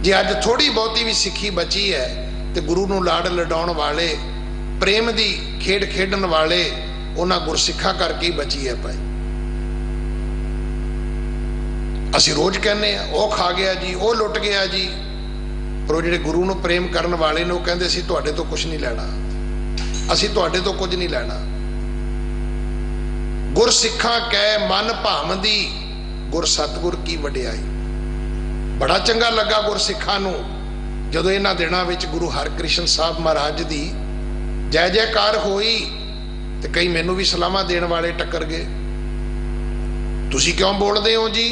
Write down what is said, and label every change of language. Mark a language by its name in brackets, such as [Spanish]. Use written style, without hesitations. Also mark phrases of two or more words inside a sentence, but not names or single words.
[Punjabi] ਜੇ ਅੱਜ ਥੋੜ੍ਹੀ ਬਹੁਤੀ ਭੀ ਸਿੱਖੀ ਬਚੀ ਹੈ ਤੋ ਗੁਰੂ ਨੂੰ ਲਾਡ ਲਡਾਉਣ ਵਾਲੇ, ਪ੍ਰੇਮ ਦੀ ਖੇਡ ਖੇਡਣ ਵਾਲੇ ਉਨ੍ਹਾਂ ਗੁਰਸਿੱਖਾਂ ਕਰਕੇ ਹੀ ਬਚੀ ਹੈ ਭਾਈ। ਅਸੀਂ ਰੋਜ਼ ਕਹਿਨੇ ਵੋ ਖਾ ਗਿਆ ਜੀ, ਵੋ ਲੁੱਟ ਗਿਆ ਜੀ, ਪਰ ਵੋ ਜਿਹੜੇ ਗੁਰੂ ਨੂੰ ਪ੍ਰੇਮ ਕਰਨ ਵਾਲੇ ਨੇ ਵੋ ਕਹਿੰਦੇ ਅਸੀਂ ਤੁਹਾਡੇ ਤੋ ਕੁਛ ਨਹੀਂ ਲੈਣਾ, ਅਸੀਂ ਤੁਹਾਡੇ ਤੋ ਕੁਛ ਨਹੀਂ ਲੈਣਾ। ਗੁਰਸਿਖਾਂ ਕੈ ਮਨ ਭਾਵੰਦੀ, ਗੁਰ ਸਤਿਗੁਰ ਕੀ ਵਡਿਆਈ। ਬੜਾ ਚੰਗਾ ਲੱਗਾ ਗੁਰਸਿੱਖਾਂ ਨੂੰ ਜਦੋਂ ਇਨ੍ਹਾਂ ਦਿਨਾਂ ਵਿਚ ਗੁਰੂ ਹਰਕ੍ਰਿਸ਼ਨ ਸਾਹਿਬ ਮਹਾਰਾਜ ਦੀ ਜੈ ਜੈਕਾਰ ਹੋਈ ਤੇ ਕਈ ਮੈਨੂੰ ਭੀ ਸਲਾਹਾਂ ਦੇਣ ਵਾਲੇ ਟੱਕਰ ਗਏ। ਤੁਸੀਂ ਕਿਉਂ ਬੋਲਦੇ ਹੋ ਜੀ?